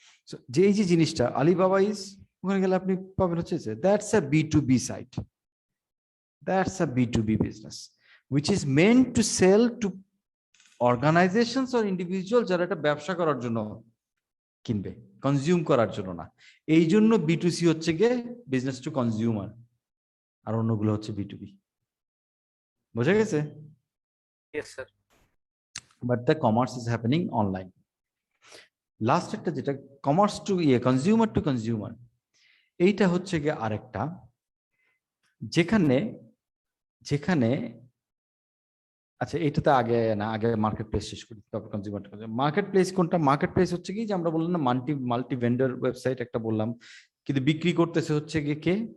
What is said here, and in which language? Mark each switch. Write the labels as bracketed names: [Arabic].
[Bangla] So যে এই যে জিনিসটা আলিবাবা ইজ, ওখানে গেলে আপনি পাবেন হচ্ছে [English] that's a B2B site, that's a B2B business which is meant to sell to organizations or individuals [Bangla] যারা এটা ব্যবসা করার জন্য কিনবে, কনজিউম করার জন্য না। এই জন্য B2C হচ্ছে গিয়ে বিজনেস টু কনজিউমার, আর অন্যগুলো হচ্ছে B2B। বোঝা গেছে? [English] Yes, sir. But the commerce is happening online. [Bangla] Last একটা যেটা commerce two consumer two consumer, এইটা হচ্ছে গিয়ে আরেকটা, যেখানে যেখানে আচ্ছা এইটাতে আগে না, আগে মার্কেট প্লেস শেষ করি, তারপর কনজিউমার। মার্কেট প্লেস কোনটা? মার্কেট প্লেস হচ্ছে কি, যে আমরা বললাম না মাল্টি ভেন্ডর ওয়েবসাইট একটা বললাম, কিন্তু বিক্রি করতেছে হচ্ছে গিয়ে কে?